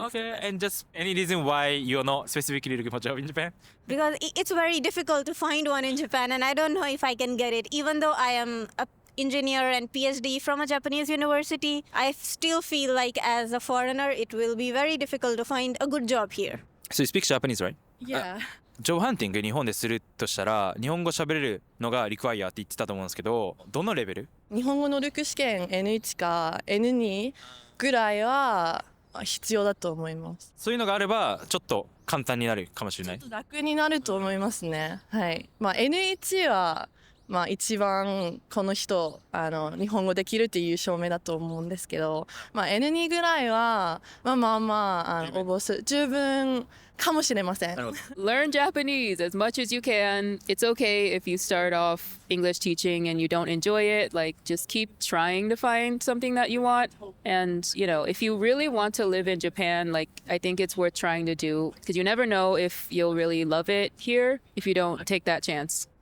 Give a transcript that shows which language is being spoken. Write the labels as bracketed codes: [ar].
[en] Okay, and just any reason why you're not specifically looking for a job in Japan? Because it's very difficult to find one in Japan, and I don't know if I can get it. Even though I am a engineer and PhD from a Japanese university, I still feel like as a foreigner, it will be very difficult to find a good job here. So you speak Japanese, right? Yeah. [ja] ジョブハンティング日本でするとしたら日本語喋れるのがリクワイアって言ってたと思うんですけど、どのレベル？日本語能力試験 N1 か N2 ぐらいは必要だと思います。そういうのがあればちょっと簡単になるかもしれない。楽になると思いますね。はい。まあ N1 はまあ一番この人日本語できるっていう証明だと思うんですけど、まあ N2 ぐらいはまあ応募する十分かもしれません。 [en] Learn Japanese as much as you can. It's okay if you start off English teaching and you don't enjoy it. Like, just keep trying to find something that you want. And, you know, if you really want to live in Japan, like, I think it's worth trying to do because you never know if you'll really love it here if you don't take that chance.